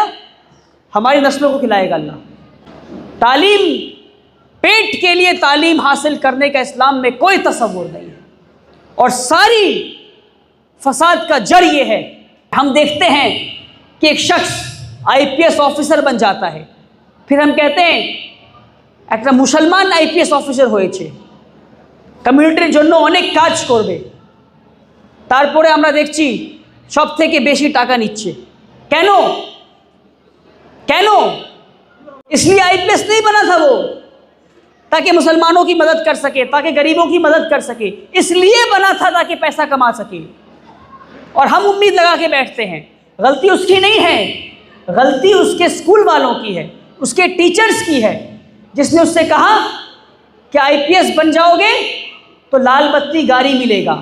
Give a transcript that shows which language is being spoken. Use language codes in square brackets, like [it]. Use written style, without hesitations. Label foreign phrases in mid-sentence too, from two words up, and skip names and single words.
[ur] ہماری نسلوں کو کھلائے گا اللہ. تعلیم، پیٹ کے لیے تعلیم حاصل کرنے کا اسلام میں کوئی تصور نہیں ہے. اور ساری فساد کا جڑ یہ ہے. ہم دیکھتے ہیں کہ ایک شخص IPS آفیسر بن جاتا ہے، پھر ہم کہتے ہیں [bn] একটা মুসলমান IPS অফিসার হয়েছে, কমিউনিটির জন্য অনেক কাজ করবে, তারপরে আমরা দেখছি সব থেকে বেশি টাকা নিচ্ছে. কেন? কেন? [ur] اس لیے IPS نہیں بنا تھا وہ تاکہ مسلمانوں کی مدد کر سکے، تاکہ غریبوں کی مدد کر سکے. اس لیے بنا تھا تاکہ پیسہ کما سکے. اور ہم امید لگا کے بیٹھتے ہیں. غلطی اس کی نہیں ہے، غلطی اس کے اسکول والوں کی ہے، اس کے ٹیچرز کی ہے، جس نے اس سے کہا کہ IPS بن جاؤ گے تو لال بتی گاڑی ملے گا.